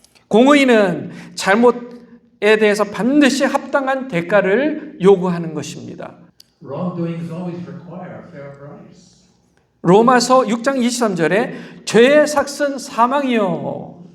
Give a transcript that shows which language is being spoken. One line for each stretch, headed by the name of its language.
Korean: 공의는 잘못에 대해서 반드시 합당한 대가를 요구하는 것입니다.
English: Wrongdoings always require a fair price.
Korean: 로마서 6장 23절에 죄의 삭은 사망이요